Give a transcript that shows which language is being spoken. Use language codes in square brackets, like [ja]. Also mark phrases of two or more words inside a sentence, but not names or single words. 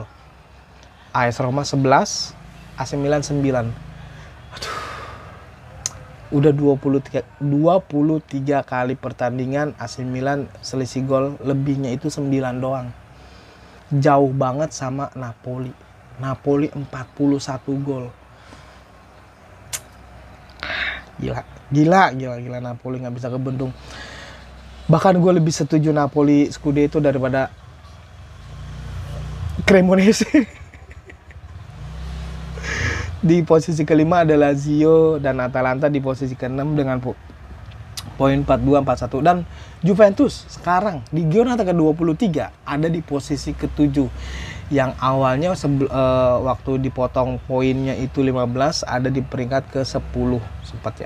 [id] AS Roma 11, AC Milan 9. Aduh. Udah 23 kali pertandingan AC Milan selisih gol lebihnya itu 9 doang. Jauh banget sama Napoli. Napoli 41 gol. Gila Napoli nggak bisa kebendung. Bahkan gue lebih setuju Napoli Scudetto daripada Cremonese. Di posisi kelima ada Lazio dan Atalanta di posisi keenam dengan poin 42-41, dan Juventus sekarang di Giornata ke-23 ada di posisi ke-7 yang awalnya waktu dipotong poinnya itu 15 ada di peringkat ke-10 sempat ya.